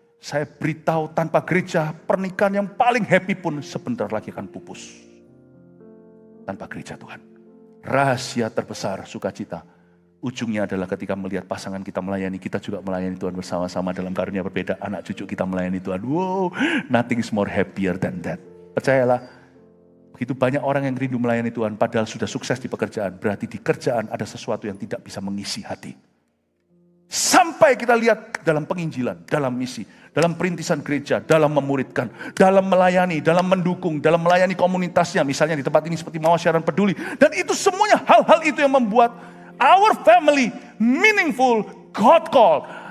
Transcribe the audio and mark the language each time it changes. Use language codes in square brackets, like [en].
[id] Saya beritahu tanpa gereja, pernikahan yang paling happy pun sebentar lagi akan pupus. Tanpa gereja Tuhan. Rahasia terbesar sukacita. Ujungnya adalah ketika melihat pasangan kita melayani, kita juga melayani Tuhan bersama-sama dalam karunia berbeda. Anak cucu kita melayani Tuhan. [en] Wow, nothing is more happier than that. [id] Percayalah, begitu banyak orang yang rindu melayani Tuhan, padahal sudah sukses di pekerjaan. Berarti di kerjaan ada sesuatu yang tidak bisa mengisi hati. Sampai kita lihat dalam penginjilan, dalam misi, dalam perintisan gereja, dalam memuridkan, dalam melayani, dalam mendukung, dalam melayani komunitasnya. Misalnya di tempat ini seperti Mawar Siaran Peduli. Dan itu semuanya hal-hal itu yang membuat [en] our family meaningful, God call.